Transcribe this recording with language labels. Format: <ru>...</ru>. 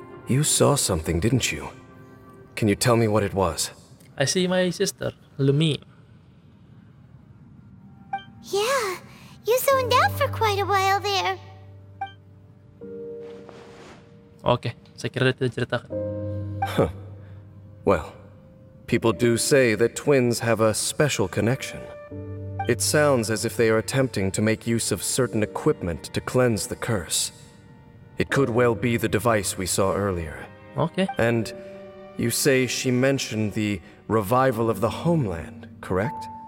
<en>You saw something, didn't you? Can you tell me what it was? I see my sister, Lumin. Yeah, you zoned out for quite a while there.</en> <id>Oke, saya kira dia tidak ceritakan.</id> <en>Well, people do say that twins have a special connection. It sounds as if they are attempting to make use of certain equipment to cleanse the curse. It could well be the device we saw earlier. Oke. And you say she mentioned the revival of the homeland, correct?</en>